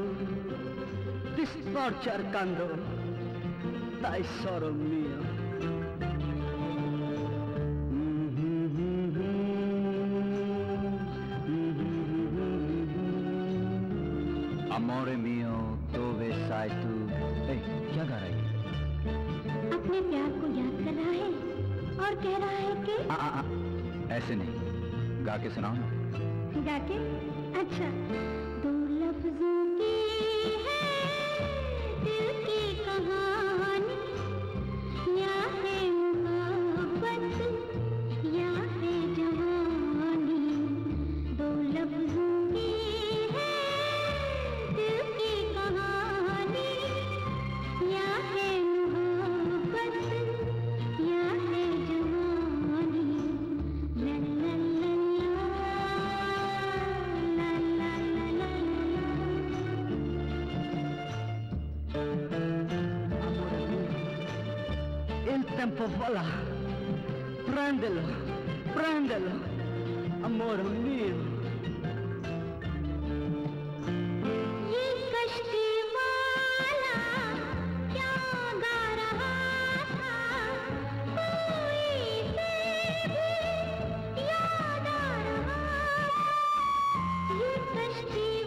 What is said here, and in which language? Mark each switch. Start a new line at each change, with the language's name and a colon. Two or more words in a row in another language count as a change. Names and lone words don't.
Italian: Ti sto cercando, tesoro mio. Amore mio, dove sei tu?
Hindi: Ehi, क्या गा रही है? अपने प्यार को याद कर रहा है और कह रहा है कि ऐसे नहीं, गा के सुनाओ ना। गा के अच्छा दो लफ्जों की है दिल की कहानी या है मोहब्बत या है जवानी दो लफ्जों की है दिल की कहानी या है मोहब्बत या है जवानी ला ला ला ला ला ला ला
Italian: Amore mio, il tempo vola. Prendelo, amore mio.
Hindi: ये कश्ती वाला क्या गा रहा था कोई से भी याद आ रहा ये कश्ती